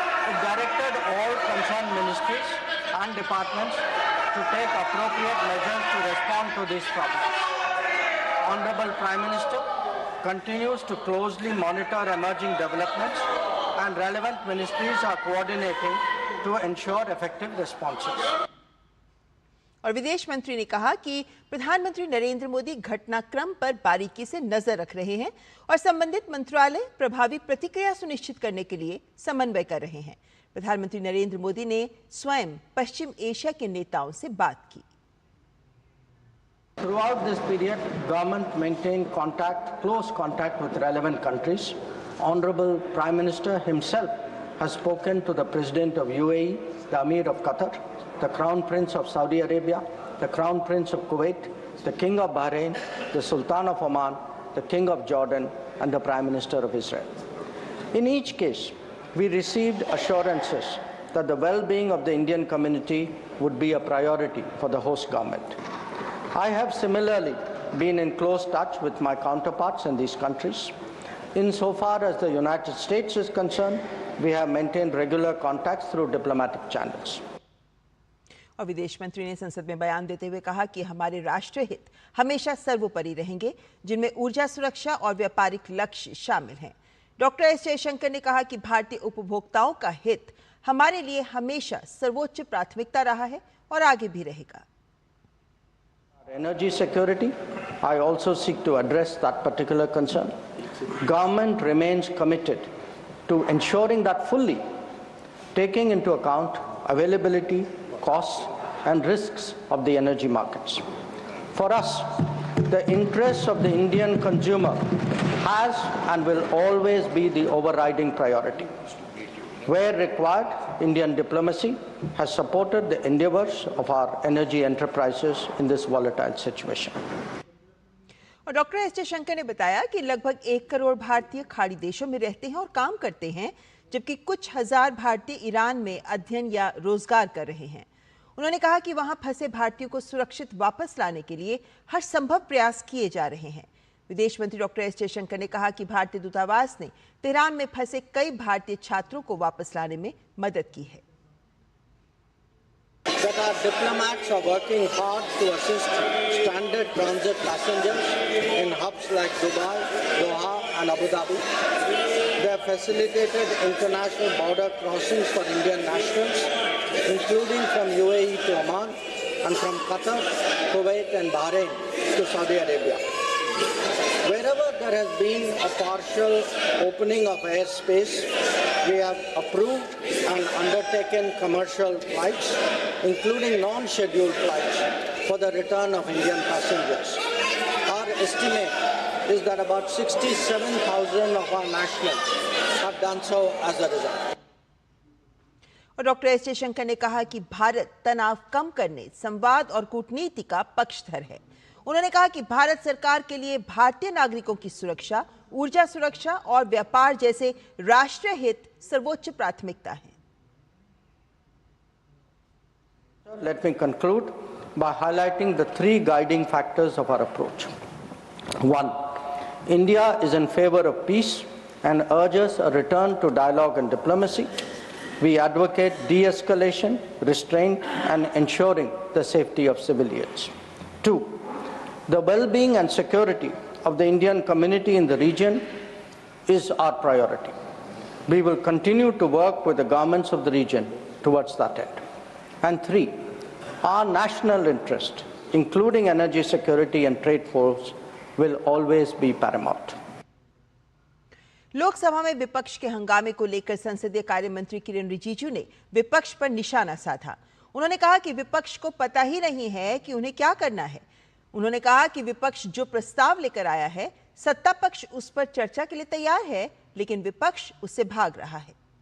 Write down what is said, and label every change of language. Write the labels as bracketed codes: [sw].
[en] It directed all concerned ministries and departments to take appropriate measures to respond to these problems. Honorable Prime Minister continues to closely monitor emerging developments and relevant ministries are coordinating to ensure effective responses. [hi] और विदेश मंत्री ने कहा कि प्रधानमंत्री नरेंद्र मोदी घटनाक्रम पर बारीकी से नजर रख रहे हैं और संबंधित मंत्रालय प्रभावी प्रतिक्रिया सुनिश्चित करने के लिए समन्वय कर रहे हैं। प्रधानमंत्री नरेंद्र मोदी ने स्वयं पश्चिम एशिया के नेताओं से बात की। [en] Throughout this period, government maintained close contact with relevant countries. Honorable Prime Minister himself has spoken to the President of UAE, the Amir of Qatar, the Crown Prince of Saudi Arabia, the Crown Prince of Kuwait, the King of Bahrain, the Sultan of Oman, the King of Jordan, and the Prime Minister of Israel. In each case, we received assurances that the well-being of the Indian community would be a priority for the host government. I have similarly been in close touch with my counterparts in these countries. Insofar as the United States is concerned, we have maintained regular contacts through diplomatic channels. [hi] और विदेश मंत्री ने संसद में बयान देते हुए कहा कि हमारे राष्ट्रीय हित हमेशा सर्वोपरि रहेंगे, जिनमें ऊर्जा सुरक्षा और व्यापारिक लक्ष्य शामिल हैं। डॉक्टर एस जयशंकर ने कहा कि भारतीय उपभोक्ताओं का हित हमारे लिए हमेशा सर्वोच्च प्राथमिकता रहा है और आगे भी रहेगा। [en] Energy security, I also seek to address that particular concern. Government remains committed to ensuring that fully, taking into account availability, costs, and risks of the energy markets. For us, the interests of the Indian consumer has and will always be the overriding priority. Where required, Indian diplomacy has supported the endeavors of our energy enterprises in this volatile situation. [hi] और doctor S Jaishankar ने बताया कि लगभग 1 करोड़ भारतीय खाड़ी देशों में रहते हैं और काम करते हैं, जबकि कुछ हजार भारतीय ईरान में अध्ययन या रोजगार कर रहे हैं। उन्होंने कहा कि वहां फंसे भारतीयों को सुरक्षित वापस लाने के लिए हर संभव प्रयास किए जा रहे हैं। विदेश मंत्री डॉक्टर एस जयशंकर ने कहा कि भारतीय दूतावास ने तेहरान में फंसे कई भारतीय छात्रों को वापस लाने में मदद की है। [en] That our diplomats are working hard to assist standard transit passengers in hubs like Dubai, Doha and Abu Dhabi. They have facilitated international border crossings for Indian nationals, including from UAE to Oman and from Qatar, Kuwait and Bahrain to Saudi Arabia. Wherever there has been a partial opening of airspace, we have approved and undertaken commercial flights, including non-scheduled flights, for the return of Indian passengers. Our estimate is that about 67,000 of our nationals have done so as a result. [hi] और doctor S Jaishankar ने कहा कि भारत तनाव कम करने, संवाद और कूटनीति का पक्षधर है। उन्होंने कहा कि भारत सरकार के लिए भारतीय नागरिकों की सुरक्षा, ऊर्जा सुरक्षा और व्यापार जैसे राष्ट्रीय हित सर्वोच्च प्राथमिकता है। [en] Let me conclude by highlighting the 3 guiding factors of our approach. 1. India is in favor of peace and urges a return to dialogue and diplomacy. We advocate de-escalation, restraint, and ensuring the safety of civilians. 2. The well-being and security of the Indian community in the region is our priority. We will continue to work with the governments of the region towards that end. And 3, our national interest, including energy security and trade flows, will always be paramount. [hi] Lok Sabha में विपक्ष के हंगामे को लेकर संसदीय कार्य मंत्री किरेन रिजिजू ने विपक्ष पर निशाना साधा। उन्होंने कहा कि विपक्ष को पता ही नहीं है कि उन्हें क्या करना है। उन्होंने कहा कि विपक्ष जो प्रस्ताव लेकर आया है, सत्ता पक्ष उस पर चर्चा के लिए तैयार है, लेकिन विपक्ष उससे भाग रहा है।